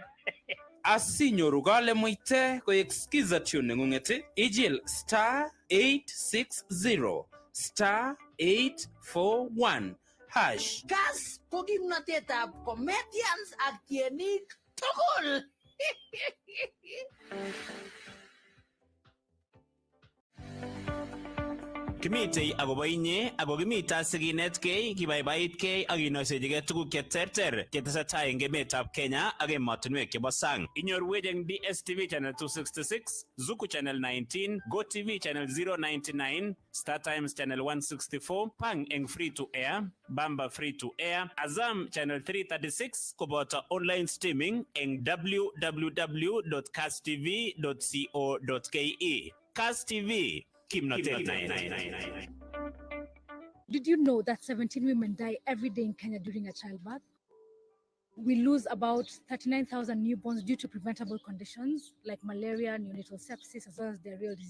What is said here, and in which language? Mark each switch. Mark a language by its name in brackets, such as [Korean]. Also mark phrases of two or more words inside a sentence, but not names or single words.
[Kalenjin] Asinyoru kale muite koek skiza tune neng'ung'et ijil *860 *841 hash. Kass ko kimnatetab comedians ak tienik tugul. Kimitei akobo inye ako kimita sikinetkei kibaibaitkei ak kinoisechigei tuguk cheterter chetesetai eng emetab Kenya ak emotinwek chebo sang. Inyorwech eng DSTV channel 266, Zuku channel 19, GoTV channel 099, Star Times channel 164, Pang eng [English] free to air, [Kalenjin] Bamba [English] free to air, [Kalenjin] Azam channel 336 koboto [English] online streaming [Kalenjin] eng www.kasstv.co.ke. Kass TV. [English] Did you know that 17 women die every day in Kenya during a childbirth? we lose about 39,000 newborns due to preventable conditions like malaria, neonatal sepsis, as well as diarrheal disease.